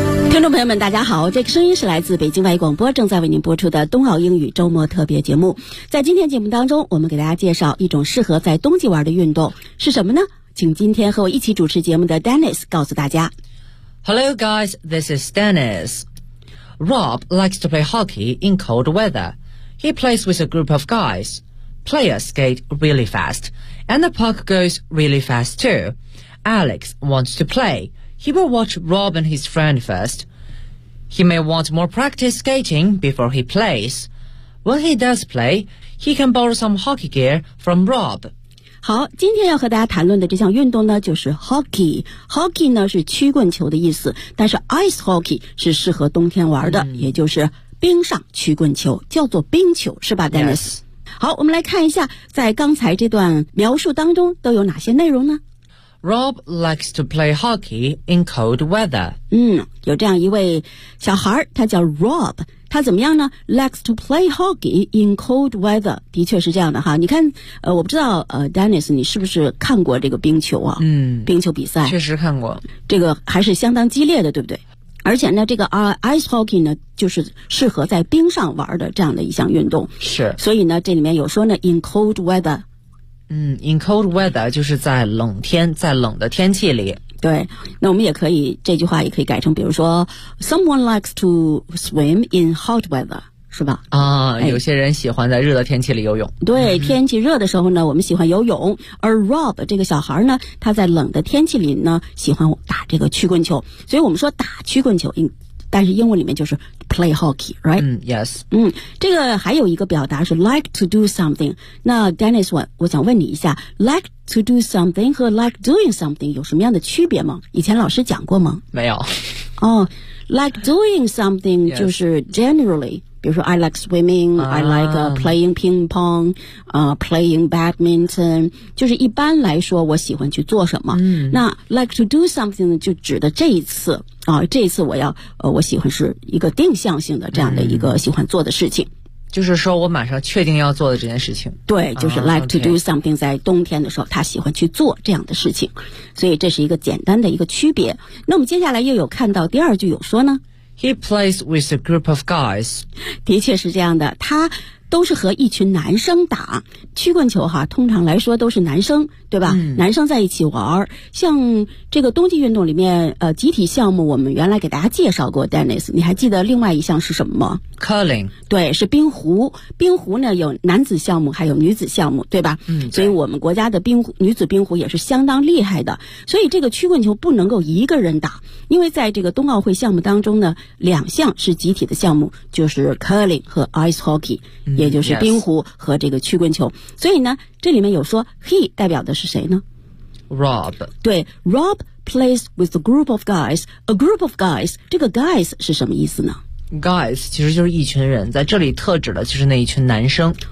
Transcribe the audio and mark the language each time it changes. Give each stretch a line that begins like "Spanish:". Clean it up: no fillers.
Chinese: 听众朋友们大家好，这个声音是来自北京外语广播正在为您播出的冬奥英语周末特别节目。在今天节目当中，我们给大家介绍一种适合在冬季玩的运动是什么呢？请今天和我一起主持节目的 Dennis 告诉大家。
English: Hello guys, this is Dennis. Rob likes to play hockey in cold weather. He plays with a group of guys. Players skate really fast, and the puck goes really fast tooAlex wants to play. He will watch Rob and his friend first. He may want more practice skating before he plays. When he does play, he can borrow some hockey gear from Rob.
Chinese: 好，今天要和大家谈论的这项运动呢，就是 hockey。 hockey 呢是曲棍球的意思，但是 ice hockey 是适合冬天玩的，也就是冰上曲棍球，叫做冰球，是吧 ，Dennis？
English: Yes.
Chinese: 好，我们来看一下，在刚才这段描述当中都有哪些内容呢？
English: Rob likes to play hockey in cold weather.
Chinese: 有这样一位小孩，他叫 Rob， 他怎么样呢？
English: Likes to play hockey in cold weather.
Chinese: 的确是这样的哈。你看，我不知道，Dennis， 你是不是看过这个冰球啊？冰球比赛确实看过，这个还是相当激烈的，对不对？而且呢，这个ice hockey 呢，就是适合在冰上玩的这样的一项运动。是。所以呢，这里面有说呢 ，
English: in cold weather。 In cold weather
Chinese: 就是在冷天，在冷的天气里。对，那我们也可以这句话也可以改成，比如说 ，
English: someone likes to swim in hot weather，
Chinese: 是吧？啊、哎，有些人喜欢在热的天气里游泳。对，天气热的时候呢，我们喜欢游泳。而 Rob 这个小孩呢，他在冷的天气里呢，喜欢打这个曲棍球。所以我们说打曲棍球，但是英文里面就是
English: play hockey，
Chinese: right？
English: Yes。
Chinese: 这个还有一个表达是
English: like to do something。
Chinese: 那 Dennis， 我想问你一下 ，like to do something 和
English: like doing something
Chinese: 有什么样的区别吗？以前老师讲过吗？没有。哦、
English: like doing something
Chinese: 就是 generally， 比如说
English: I like swimming，、 I like playing ping pong， playing badminton，
Chinese: 就是一般来说我喜欢去做什么。那
English: like to do something
Chinese: 就指的这一次。啊、这一次我要我喜欢是一个定向性的这样的一个喜欢做的事情、就是说我马上确定要做的这件事情，对，就是
English: like to do something
Chinese: 在冬天的时候他喜欢去做这样的事情，所以这是一个简单的一个区别。那我们接下来又有看到第二句有说呢，
English: He plays with a group of guys，
Chinese: 的确是这样的，他都是和一群男生打曲棍球哈，通常来说都是男生，对吧？男生在一起玩，像这个冬季运动里面，集体项目我们原来给大家介绍过 ，Dennis， 你还记得另外一项是什么吗
English: ？Curling，
Chinese: 对，是冰壶。冰壶呢有男子项目，还有女子项目，对吧？对，所以我们国家的女子冰壶也是相当厉害的。所以这个曲棍球不能够一个人打，因为在这个冬奥会项目当中呢，两项是集体的项目，就是 curling 和 ice hockey。也就是冰壶和这个曲棍球、所以呢这里面有说 he 代表的是谁呢 Rob，对，
English: Rob plays with a group of guys， a group of guys
Chinese: 这个 guys 是什么意思呢？ guys 其实就是一群人，在这里特指的就是那一群男生，